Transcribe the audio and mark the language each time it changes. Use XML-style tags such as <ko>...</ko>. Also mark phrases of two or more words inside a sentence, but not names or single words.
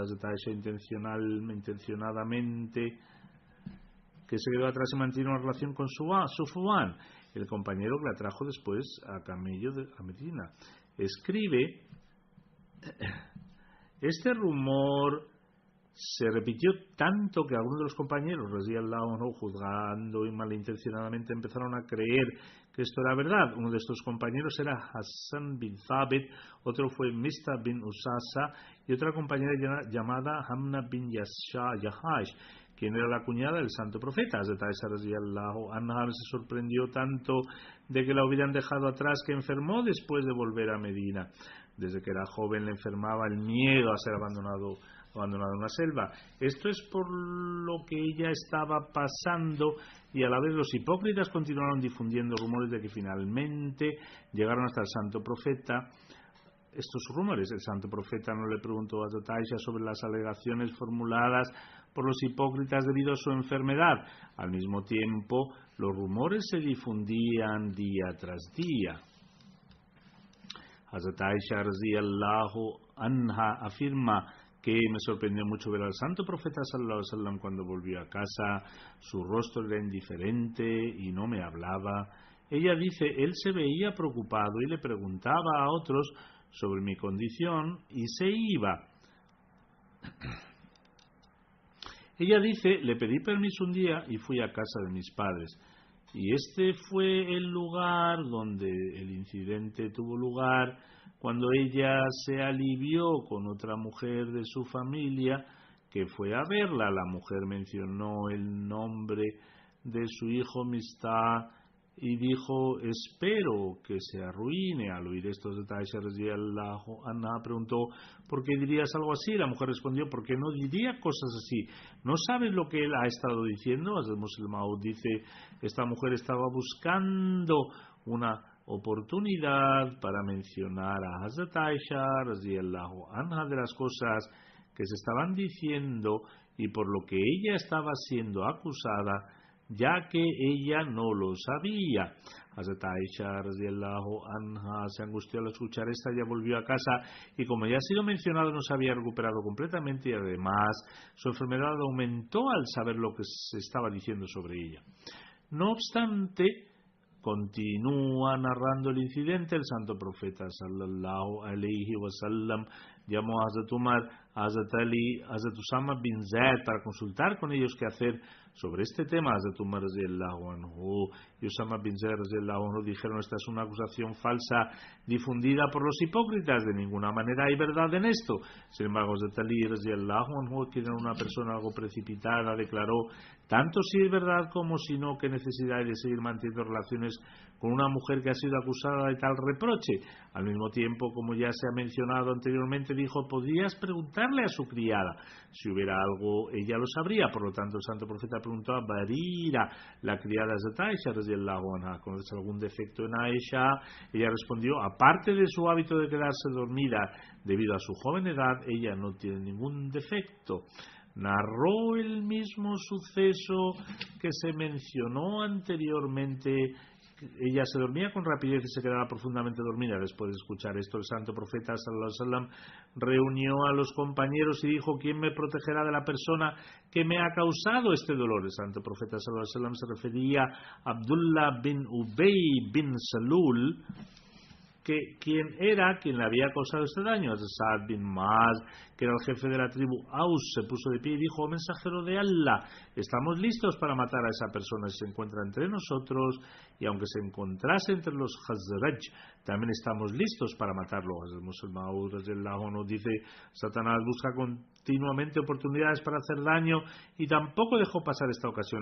<es>Hazrat Aisha intencionadamente que se quedó atrás y mantiene una relación con Sufwan, el compañero que la trajo después a camello a Medina. Escribe: este rumor se repitió tanto que algunos de los compañeros,</es> <ar>رضي الله عنه,</ar> <es>juzgando y malintencionadamente, empezaron a creer que esto era verdad. Uno de estos compañeros era Hassan bin Thabit, otro fue Mista bin Usasa y otra compañera llamada Hamna bin Yahash, quien era la cuñada del Santo Profeta. Hazrat Aisha</es> <ar>رضي الله عنها</ar> <es>se sorprendió tanto de que la hubieran dejado atrás que enfermó después de volver a Medina. Desde que era joven le enfermaba el miedo a ser abandonado en una selva. Esto es por lo que ella estaba pasando, y a la vez los hipócritas continuaron difundiendo rumores de que finalmente llegaron hasta el Santo Profeta. Estos rumores, el Santo Profeta no le preguntó a Hazrat Aisha sobre las alegaciones formuladas por los hipócritas debido a su enfermedad. Al mismo tiempo, los rumores se difundían día tras día. Hazrat Aisha</es> <ar>رضي الله عنها</ar> <es>afirma que me sorprendió mucho ver al santo profeta</es> <ar>صلى الله عليه وسلم</ar> <es>cuando volvió a casa. Su rostro era indiferente y no me hablaba. Ella dice, él se veía preocupado y le preguntaba a otros sobre mi condición y se iba. Ella dice, le pedí permiso un día y fui a casa de mis padres. Y este fue el lugar donde el incidente tuvo lugar, cuando ella se alivió con otra mujer de su familia que fue a verla. La mujer mencionó el nombre de su hijo Mistah y dijo, espero que se arruine. Al oír estos detalles,</es> <ar>رضي الله عنها</ar> <es>preguntó, ¿por qué dirías algo así? La mujer respondió, ¿por qué no diría cosas así? ¿No sabes lo que él ha estado diciendo? Hazrat Musleh Maud dice, esta mujer estaba buscando una oportunidad para mencionar a Hazrat Aisha</es> <ar>رضي الله عنها</ar> <es>de las cosas que se estaban diciendo y por lo que ella estaba siendo acusada, ya que ella no lo sabía. Hazrat Aisha</es> <ar>رضي الله عنها</ar> <es>se angustió al escuchar esta, ella volvió a casa y como ya ha sido mencionado no se había recuperado completamente y además su enfermedad aumentó al saber lo que se estaba diciendo sobre ella. No obstante, continúa narrando el incidente, el santo profeta</es> <ar>صلى الله عليه وسلم</ar> <es>llamó a Hazrat Umar, a Hazrat Ali, a Hazrat Usama bin Zaid para consultar con ellos qué hacer sobre este tema. Hazrat Umar</es> <ar>رضي الله عنه</ar> <es>y Usama bin Zaid</es> <ar>رضي الله عنه</ar> <es>dijeron, esta es una acusación falsa difundida por los hipócritas, de ninguna manera hay verdad en esto. Sin embargo, Hazrat Ali</es> <ar>رضي الله عنه,</ar> <es>que era una persona algo precipitada, declaró, tanto si es verdad como si no, qué necesidad hay de seguir manteniendo relaciones con una mujer que ha sido acusada de tal reproche. Al mismo tiempo, como ya se ha mencionado anteriormente, dijo, podrías preguntarle a su criada, si hubiera algo ella lo sabría. Por lo tanto, el santo profeta preguntó a Barira, la criada de Aisha</es> <ar>رضي الله عنها,</ar> <es>¿conoces algún defecto en Aisha? Ella respondió, aparte de su hábito de quedarse dormida debido a su joven edad, ella no tiene ningún defecto. Narró el mismo suceso que se mencionó anteriormente. Ella se dormía con rapidez y se quedaba profundamente dormida. Después de escuchar esto, el santo profeta</es> <ar>صلى الله عليه وسلم</ar> <es>reunió a los compañeros y dijo, ¿quién me protegerá de la persona que me ha causado este dolor? El santo profeta</es> <ar>صلى الله عليه وسلم</ar> <es>se refería a Abdullah bin Ubay bin Salul, quien le había causado este daño. Sa'ad bin Mu'az, que era el jefe de la tribu Aus, se puso de pie y dijo, oh mensajero de Allah, estamos listos para matar a esa persona si se encuentra entre nosotros, y aunque se encontrase entre los Khazraj, también estamos listos para matarlo. El musulmán nos dice, Satanás busca continuamente oportunidades para hacer daño y tampoco dejó pasar esta ocasión.</es>